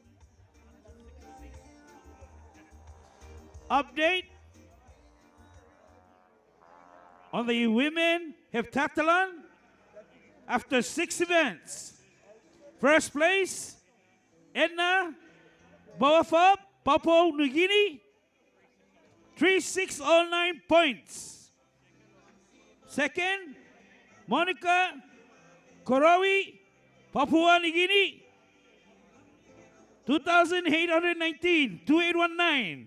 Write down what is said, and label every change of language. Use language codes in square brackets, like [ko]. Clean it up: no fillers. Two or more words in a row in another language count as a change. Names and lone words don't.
[en] Update on the women heptathlon after 6 events. First place, Edna Boafab, Papua New Guinea, 3,609 points. Second, Monica Korowi, Papua New Guinea, 2,819, 2,819.